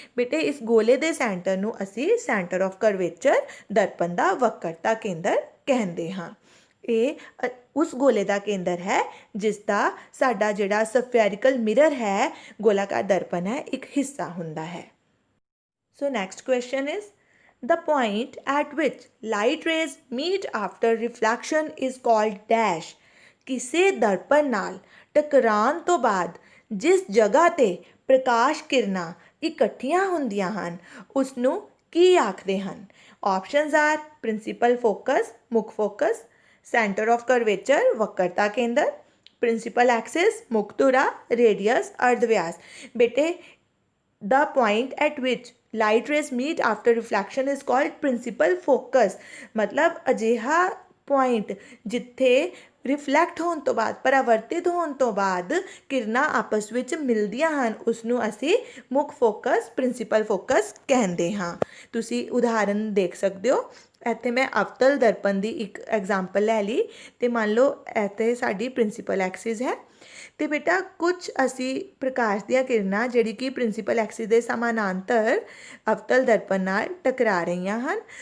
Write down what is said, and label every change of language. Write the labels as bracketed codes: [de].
[pa] ਬੇਟੇ ਇਸ ਗੋਲੇ ਦੇ ਸੈਂਟਰ ਨੂੰ ਅਸੀਂ ਸੈਂਟਰ ਆਫ ਕਰਵੇਚਰ, ਦਰਪਣ ਦਾ ਵਕਰਤਾ ਕੇਂਦਰ ਕਹਿੰਦੇ ਹਾਂ। ਇਹ ਉਸ ਗੋਲੇ ਦਾ ਕੇਂਦਰ ਹੈ ਜਿਸ ਦਾ ਸਾਡਾ ਜਿਹੜਾ ਸਫੈਰੀਕਲ ਮਿਰਰ ਹੈ, ਗੋਲਾਕਾਰ ਦਰਪਣ ਹੈ, ਇੱਕ ਹਿੱਸਾ ਹੁੰਦਾ ਹੈ। [en] So next question is the point at which light rays meet after reflection is called dash। [pa] ਕਿਸੇ ਦਰਪਣ ਨਾਲ ਟਕਰਾਉਣ ਤੋਂ ਬਾਅਦ ਜਿਸ ਜਗ੍ਹਾ ਤੇ ਪ੍ਰਕਾਸ਼ ਕਿਰਨਾਂ ਇਕੱਠੀਆਂ ਹੁੰਦੀਆਂ ਹਨ ਉਸ ਨੂੰ ਕੀ ਆਖਦੇ ਹਨ? ਆਪਸ਼ਨਸ ਆਰ ਪ੍ਰਿੰਸੀਪਲ ਫੋਕਸ, ਮੁੱਖ ਫੋਕਸ, ਸੈਂਟਰ ਆਫ ਕਰਵੇਚਰ, ਵਕਰਤਾ ਕੇਂਦਰ, ਪ੍ਰਿੰਸੀਪਲ ਐਕਸਿਸ, ਮੁੱਖ ਧੁਰਾ, ਰੇਡੀਅਸ, ਅਰਧ ਵਿਆਸ। [en] ਬੇਟੇ the point at which light rays meet after reflection is called principal focus। [pa] ਮਤਲਬ ਅਜਿਹਾ ਪੁਆਇੰਟ ਜਿੱਥੇ ਰਿਫਲੈਕਟ ਹੋਣ ਤੋਂ ਬਾਅਦ, ਪਰਾਵਰਤਿਤ ਹੋਣ ਤੋਂ ਬਾਅਦ ਕਿਰਨਾਂ ਆਪਸ ਵਿੱਚ ਮਿਲਦੀਆਂ ਹਨ ਉਸ ਨੂੰ ਅਸੀਂ ਮੁੱਖ ਫੋਕਸ, ਪ੍ਰਿੰਸੀਪਲ ਫੋਕਸ ਕਹਿੰਦੇ ਹਾਂ। ਤੁਸੀਂ ਉਦਾਹਰਨ ਦੇਖ ਸਕਦੇ ਹੋ, ਇੱਥੇ ਮੈਂ ਅਵਤਲ ਦਰਪਣ ਦੀ ਇੱਕ ਐਗਜ਼ਾਮਪਲ ਲੈ ਲਈ ਅਤੇ ਮੰਨ ਲਓ ਇੱਥੇ ਸਾਡੀ ਪ੍ਰਿੰਸੀਪਲ ਐਕਸਿਸ ਹੈ ਅਤੇ ਬੇਟਾ ਕੁਝ ਅਸੀਂ ਪ੍ਰਕਾਸ਼ ਦੀਆਂ ਕਿਰਨਾਂ ਜਿਹੜੀ ਕਿ ਪ੍ਰਿੰਸੀਪਲ ਐਕਸਿਸ ਦੇ ਸਮਾਨਾਂਤਰ ਅਵਤਲ ਦਰਪਣ ਨਾਲ ਟਕਰਾ ਰਹੀਆਂ ਹਨ।